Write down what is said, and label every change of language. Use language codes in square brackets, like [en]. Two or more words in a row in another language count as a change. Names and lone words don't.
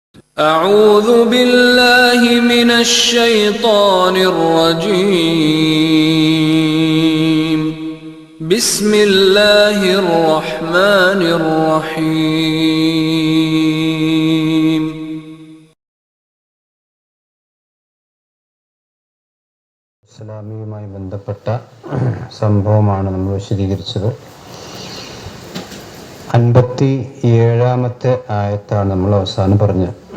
[ar] أعوذ بالله من الشيطان الرجيم. بسم الله الرحمن الرحيم. [ml] ഇസ്ലാമിയുമായി ബന്ധപ്പെട്ട സംഭവമാണ് നമ്മൾ വിശദീകരിച്ചത്. 57-ാമത്തെ ആയത്താണ് നമ്മൾ അവസാനം പറഞ്ഞത്.